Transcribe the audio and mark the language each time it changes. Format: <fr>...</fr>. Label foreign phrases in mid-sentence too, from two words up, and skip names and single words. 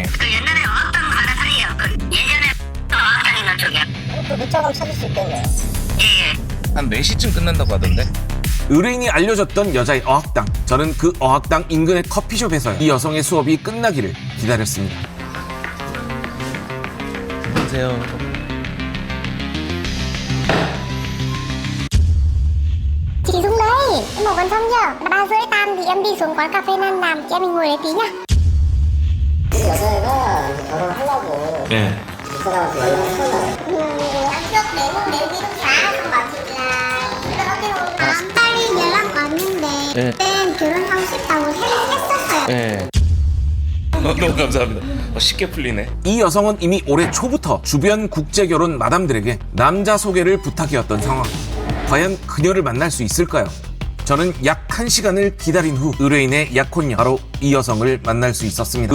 <ko>그 옛날에 어학당 가는 사이에요. 그 예전에 어학당 있는 쪽이요. 또 밑자감 찾을 수 있겠네요. 예. 한 4시쯤 끝난다고 하던데. 의뢰인이 알려줬던 여자의 어학당. 저는 그 어학당 인근의 커피숍에서 이 여성의 수업이 끝나기를 기다렸습니다. 안녕하세요.</ko> <vi>Chị xuống đây, em một gần xong chưa? 3:30 tan thì em đi xuống quán cà phê Nam Đàm, chị em mình ngồi đấy tí nhá.</vi> <ko>여자애가 결혼하려고 예. 그 사람한테 연락을 했었나요?</ko> <vi>Tháng trước đến ký túc xá xong bảo chị là đỡ cái hôm đó</vi> <ko>빨리 연락 왔는데 네. 그땐 결혼하고 싶다고 했었어요. 네. 너무 감사합니다. 쉽게 풀리네. 이 여성은 이미 올해 초부터 주변 국제결혼 마담들에게 남자 소개를 부탁해왔던 상황. 과연 그녀를 만날 수 있을까요? 저는 약 1시간을 기다린 후 의뢰인의 약혼녀, 바로 이 여성을 만날 수 있었습니다.</ko>